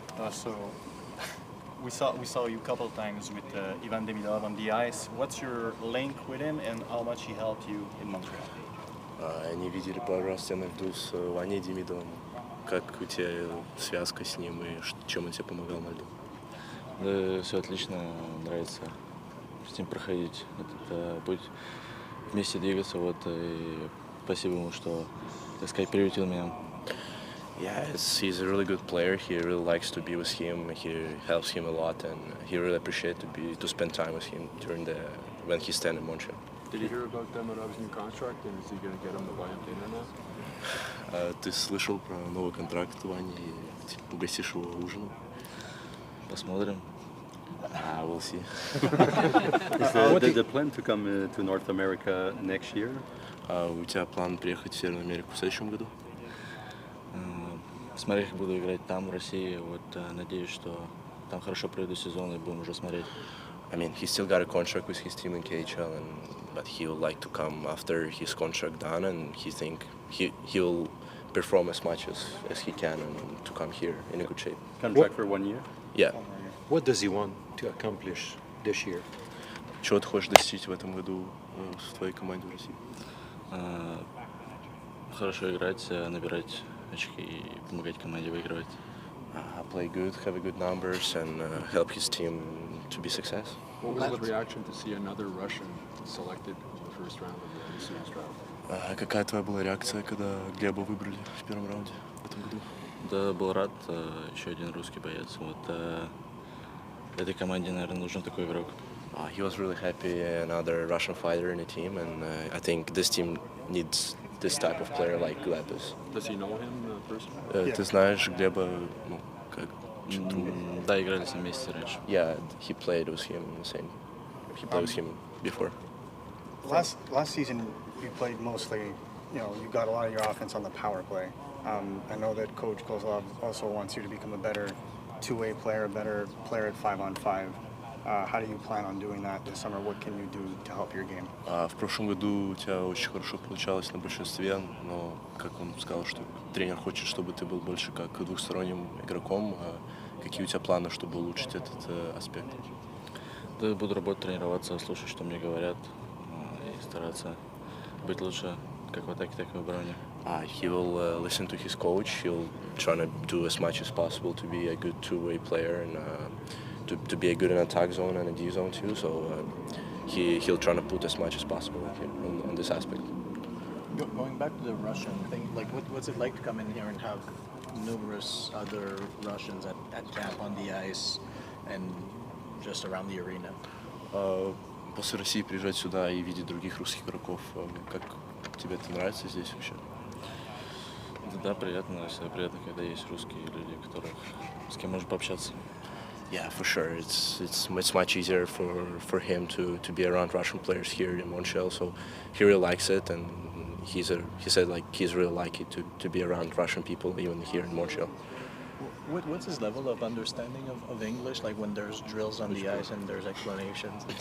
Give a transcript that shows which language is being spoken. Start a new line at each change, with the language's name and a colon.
English: So we saw you a couple of times with Ivan Demidov on the ice. What's your link with him and how much he helped you in Montreal?
Russian: Они видели пару раз тебя на льду с Ваней Демидовым. Как у тебя связка с ним и чем он тебе помогал на льду? Да, все отлично, нравится с ним проходить этот путь, вместе двигаться. Вот, и спасибо ему, что, так сказать, приютил меня.
English: Yeah, he's a really good player. He really likes to be with him. He helps him a lot, and he really appreciates to spend time with him when he's staying in Montreal. Did you hear about Demirov's new contract, and is he going to get him to buy him dinner now?
Russian: Ты слышал про новый контракт Вани и угостишь его ужином? Посмотрим.
English: We'll see. Is the plan to come to North America next year?
Russian: У тебя план приехать в Северную Америку в следующем году? Смотреть, как буду играть там, в России. Вот, надеюсь, что там хорошо проведу сезон и будем уже смотреть.
English: I mean, he still got a contract with his team in KHL, but he would like to come after his contract done, and he think he'll perform as much as he can and to come here in a good shape. Contract for 1 year? Yeah. What does he want to accomplish this year?
Russian: Чего ты хочешь достичь в этом году в твоей команде в России? Хорошо играть, набирать очки и помогать команде выигрывать.
English: Play good, have a good numbers, and help his team to be success. What was the reaction to see another Russian selected in the first round of the NCAA draft?
Russian: Какая твоя была реакция, когда Глеба выбрали в первом раунде в этом году? Да, был рад, еще один русский боец. Вот, этой команде, наверное, нужен такой игрок.
English: He was really happy, another Russian fighter in the team, and I think this team needs this type of player like Gleb is. Does he know him personally?
Russian: Ты знаешь Глеба, ну, как? Да, играли с ним вместе раньше.
English: Yeah, he played with him before. Last season, you played mostly, you got a lot of your offense on the power play. I know that Coach Kozlov also wants you to become a better two-way player, a better player at 5-on-5. How do you plan on doing that this summer? What can you do to help your game?
Russian: В прошлом году у тебя очень хорошо получалось на большинстве, но, как он сказал, что тренер хочет, чтобы ты был больше как двухсторонним игроком. Какие у тебя планы, чтобы улучшить этот аспект? Да, буду работать, тренироваться, слушать, что мне говорят, и стараться быть лучше как в атаке, так и в обороне.
English: He will listen to his coach. He'll try to do as much as possible to be a good two-way player and to be a good in attack zone and a D zone too. So he'll try to put as much as possible on this aspect. Going back to the Russian thing, like what's it like to come in here and have numerous other Russians at camp on the ice and just around the arena?
Russian: После России приезжать сюда и видеть других русских игроков, как тебе это нравится здесь вообще? Да, приятно, всегда приятно, когда есть русские люди, с кем можно пообщаться.
English: Yeah, for sure. It's much easier for him to be around Russian players here in Montreal. So he really likes it, and he said like he's really lucky to be around Russian people even here in Montreal. What's his level of understanding of English? Like when there's drills on the ice and there's explanations.